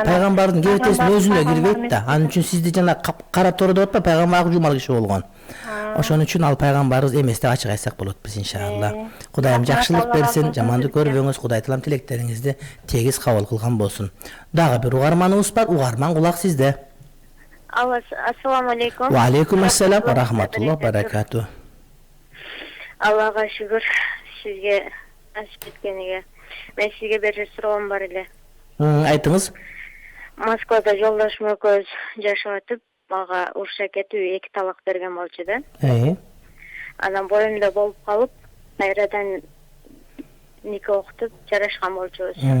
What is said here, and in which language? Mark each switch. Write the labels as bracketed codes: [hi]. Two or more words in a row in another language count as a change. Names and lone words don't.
[ky] пайгамбардын кебетесинин өзүнө кирбейт да. Анын үчүн сизди жана кара тору деп атпа, пайгамбар ак жумал киши болгон. Ошон үчүн ал пайгамбарыбыз эмес деп ачык айтсак болот биз, иншалла. Кудайым жакшылык берсин, жаманды көрбөңүз. Кудай таалам тилектериңизди тегиз кабыл кылган болсун. Дагы бир угарманыбыз бар. Угарман, кулак сизде. [ar] السلام عليكم. وعليكم السلام ورحمة الله بركاته. [ky] Аллага шүгүр, сизге ачып кеткениге. Мен сизге бир суроом бар эле. Айтыңыз. Москвада жолдошум экөөбүз жашап атып, мага урушуп кетип 2 талак берген болчу да. Анан боюмда болуп калып, кайрадан нике окутуп жарашкан болчубуз.